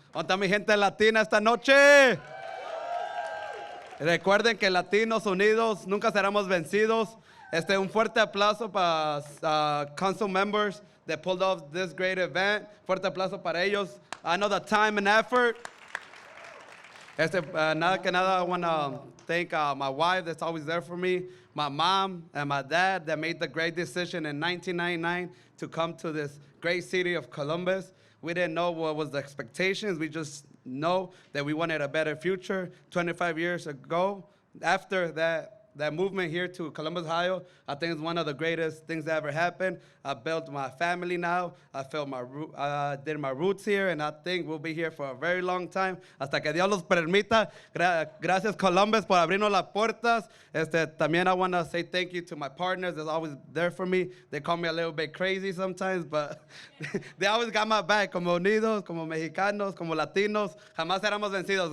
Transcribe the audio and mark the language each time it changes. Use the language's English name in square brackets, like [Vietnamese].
[Spanish] ¿Dónde está mi gente latina esta noche? Recuerden que Latinos Unidos nunca seremos vencidos. Un fuerte aplauso para [English] council members that pulled off this great event. [Spanish] Fuerte aplauso para ellos. [English] I know the time and effort. [Spanish] Nada que nada, [English] I want to thank my wife that's always there for me, my mom and my dad that made the great decision in 1999 to come to this great city of Columbus. We didn't know what was the expectations. We just know that we wanted a better future. 25 years ago, after that movement here to Columbus, Ohio, I think it's one of the greatest things that ever happened. I built my family now. I did my roots here, and I think we'll be here for a very long time. [Spanish] Hasta que Dios los permita. Gracias, Columbus, por abrirnos las puertas. También [English] I want to say thank you to my partners that's always there for me. They call me a little bit crazy sometimes, but they always got my back. [Spanish] Como unidos, como mexicanos, como latinos, jamás seremos vencidos.